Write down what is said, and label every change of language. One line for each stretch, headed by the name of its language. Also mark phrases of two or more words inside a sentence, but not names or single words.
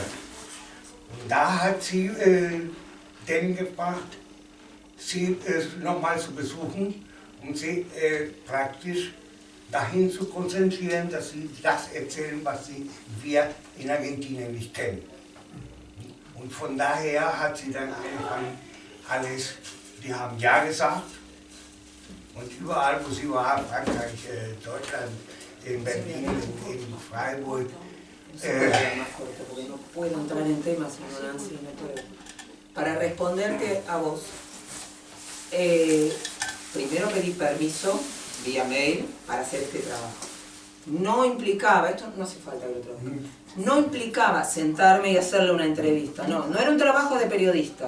German: Und da hat sie den gebracht, sie nochmal zu besuchen, um sie praktisch dahin zu konzentrieren, dass sie das erzählen, was wir in Argentinien nicht kennen. Und von daher hat sie dann angefangen, alles, die haben Ja gesagt. Und überall, wo sie war, Frankreich, Deutschland, in Berlin, in Freiburg.
Spanish: No puedo entrar en temas, señor Nancy, no puedo. Para responderte a vos, primero pedí permiso vía mail para hacer este trabajo. No implicaba, esto no hace falta que lo trabaje, no implicaba sentarme y hacerle una entrevista, no era un trabajo de periodista.